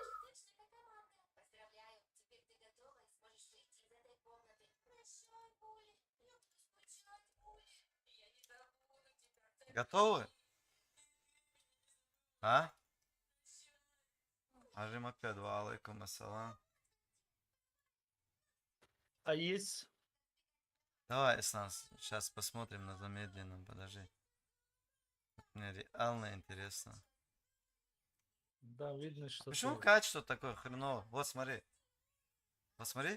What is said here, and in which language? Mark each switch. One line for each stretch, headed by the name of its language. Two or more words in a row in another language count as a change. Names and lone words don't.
Russian: Готовы? А? Ажим опять
Arabic: وعليكم السلام.
Russian: А есть? Давай, Снас, сейчас посмотрим на замедленном, подожди. Мне реально интересно. Да, видно, что Почему ты... качество такое хреново? Вот смотри. Посмотри.